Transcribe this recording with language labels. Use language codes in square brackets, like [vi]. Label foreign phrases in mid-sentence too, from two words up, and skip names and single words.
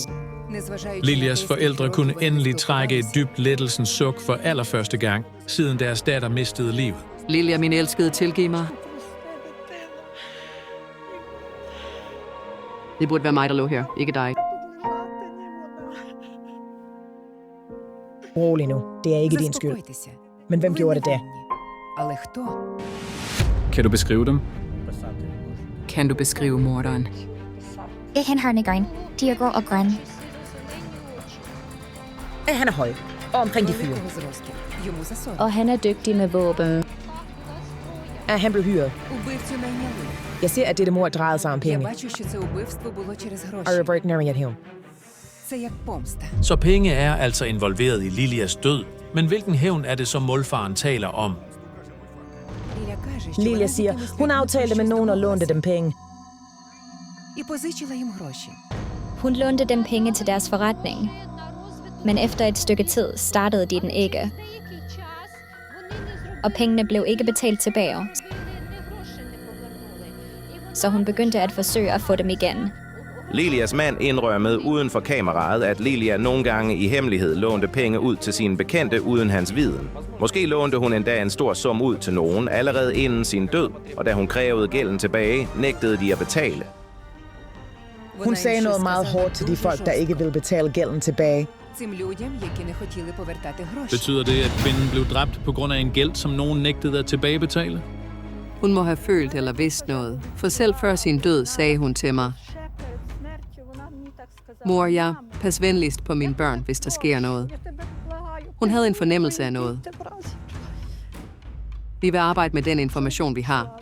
[da] Lilias forældre kunne endelig trække et dybt lettelsens suk for allerførste gang, siden deres datter mistede livet. Lilia, min elskede, tilgiv mig. Det burde være mig, der lå her, ikke dig. Rolig nu. Det er ikke din skyld. Men hvem gjorde det da? [uk] Але хто? [da] Kan du beskrive dem? Kan du beskrive morderen? Han har en grøn. De er grå og grønne. Han er høj. Og omkring de 4. [uk] Великого зросту. Йому за 40. [da] Og han er dygtig med våben. Han blev hyret. [uk] Убивцю найняли. [da] Jeg ser, at dette mord drejede sig om [uk] Я [da] penge. [uk] бачу, що це убивство було через [da] Og [uk] гроші. [da] Robert næring at hævn. [uk] Це як помста. [da] Så penge er altså involveret i Lilias død. Men hvilken hævn er det, som målfaren taler om? [uk] Ліля каже, що [da] Lilia [uk] вона [da] siger, [uk] з якимось [da] hun [uk] людьми [da] aftalte med [uk] щось [da] nogen og [uk] домовилася. [da] lånte dem penge. [uk] І позичила їм гроші. [da] Hun lånte dem penge til deres forretning. Men efter et stykke tid startede de den ikke. Og pengene blev ikke betalt tilbage. Så hun begyndte at forsøge at få dem igen. Lilias mand indrømmede uden for kameraet, at Lilia nogle gange i hemmelighed lånte penge ud til sine bekendte uden hans viden. Måske lånte hun endda en stor sum ud til nogen allerede inden sin død, og da hun krævede gælden tilbage, nægtede de at betale. Hun sagde noget meget hårdt til de folk, der ikke ville betale gælden tilbage. [uk] Цим людям, які не хотіли повертати гроші. [da] Betyder det, at kvinden blev dræbt på grund af en gæld, som nogen nægtede at tilbagebetale? Hun må have følt eller vidst noget, for selv før sin død sagde hun til mig: Mor, ja, pas venligst på mine børn, hvis der sker noget. Hun havde en fornemmelse af noget. Vi vil arbejde med den information, vi har.